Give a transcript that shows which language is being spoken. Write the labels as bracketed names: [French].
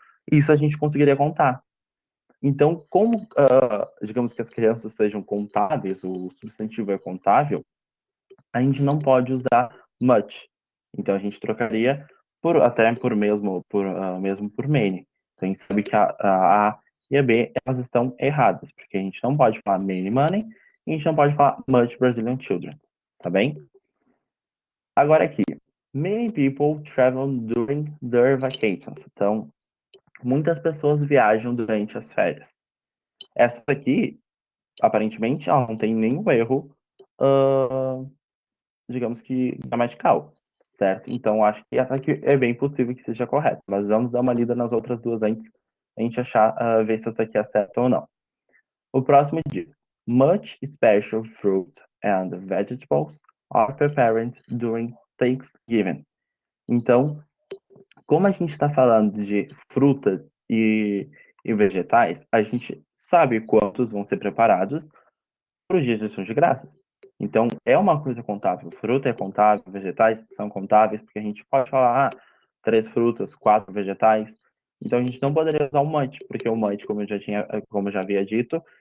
[Portuguese] Isso a gente conseguiria contar. Então, como, digamos que as crianças sejam contáveis, o substantivo é contável, a gente não pode usar much. Então, a gente trocaria mesmo por many. Então, a gente sabe que a A e a B, elas estão erradas, porque a gente não pode falar [English] many money [Portuguese] e a gente não pode falar [English] much Brazilian children, [Portuguese] tá bem? Agora aqui, [English] many people travel during their vacations. [Portuguese] Então, muitas pessoas viajam durante as férias. Essa aqui, aparentemente, ela não tem nenhum erro, digamos que gramatical, certo? Então, acho que essa aqui é bem possível que seja correta, mas vamos dar uma lida nas outras duas antes a gente achar, ver se essa aqui é certa ou não. O próximo diz: [English] Much special fruit and vegetables are prepared during Thanksgiving. [Portuguese] Então, como a gente está falando de frutas e vegetais, a gente sabe quantos vão ser preparados para os dias de ação de graças. Então, é uma coisa contável. Fruta é contável, vegetais são contáveis, porque a gente pode falar 3 frutas, 4 vegetais. Então, a gente não poderia usar o much, porque o much, como eu já havia dito,